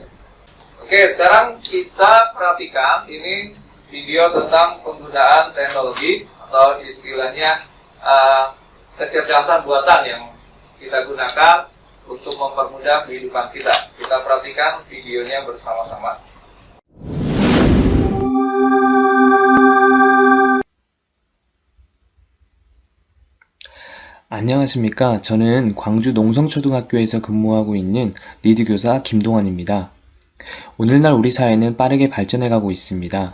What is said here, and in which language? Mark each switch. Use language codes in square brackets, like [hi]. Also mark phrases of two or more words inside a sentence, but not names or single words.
[id] Oke, sekarang kita perhatikan ini video tentang penggunaan teknologi atau istilahnya kecerdasan buatan yang kita gunakan untuk mempermudah kehidupan kita. Kita perhatikan videonya bersama-sama. [ko] 안녕하십니까. 저는 광주 농성초등학교에서 근무하고 있는 리드교사 김동환입니다. 오늘날 우리 사회는 빠르게 발전해가고 있습니다.